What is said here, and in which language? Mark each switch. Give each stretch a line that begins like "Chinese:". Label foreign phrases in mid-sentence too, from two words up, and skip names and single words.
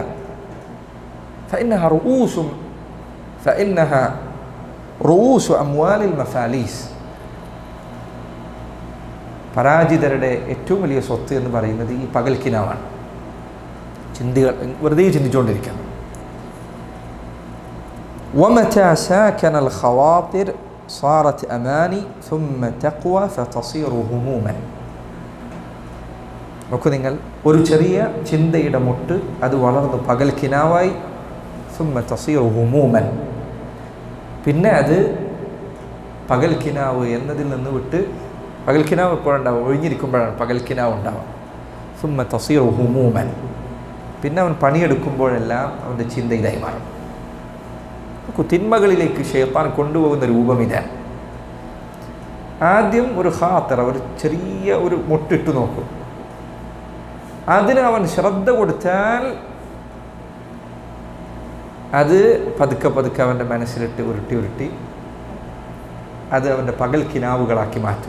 Arabic: فإنها رؤوس أموال المفاليس.
Malayalam: പരാജിതരുടെ ഏറ്റവും വലിയ സ്വത്ത് എന്ന് പറയുന്നത് ഈ പകൽക്കിനാവാണ്. ചിന്തകൾ വെറുതെ ചിന്തിച്ചുകൊണ്ടിരിക്കണം.
Arabic: ومتى ساكن الخواطر صارت أماني ثم تقوى فتصير هموما.
Malayalam: നോക്കൂ നിങ്ങൾ, ഒരു ചെറിയ ചിന്തയുടെ മുട്ട് അത് വളർന്ന് പകൽക്കിനാവായി
Arabic: ثم تصير هموما,
Malayalam: പിന്നെ അത് പകൽക്കിനാവ് എന്നതിൽ നിന്ന് വിട്ട്, പകൽക്കിനാവ് എപ്പോഴുണ്ടാവും? ഒഴിഞ്ഞിരിക്കുമ്പോഴാണ് പകൽക്കിനാവ് ഉണ്ടാവുക.
Arabic: ثم تصير هموما,
Malayalam: പിന്നെ അവൻ പണിയെടുക്കുമ്പോഴെല്ലാം അവൻ്റെ ചിന്ത ഇതായി മാറും. തിന്മകളിലേക്ക് ശൈത്താൻ കൊണ്ടുപോകുന്ന രൂപം ഇതാണ്. ആദ്യം ഒരു ഖാത്തിറ, ഒരു ചെറിയ ഒരു മുട്ടിട്ട് നോക്കും, അതിന് അവൻ ശ്രദ്ധ കൊടുത്താൽ അത് പതുക്കെ പതുക്കെ അവൻ്റെ മനസ്സിലിട്ട് ഉരുട്ടി അത് അവൻ്റെ പകൽ കിനാവുകളാക്കി മാറ്റും.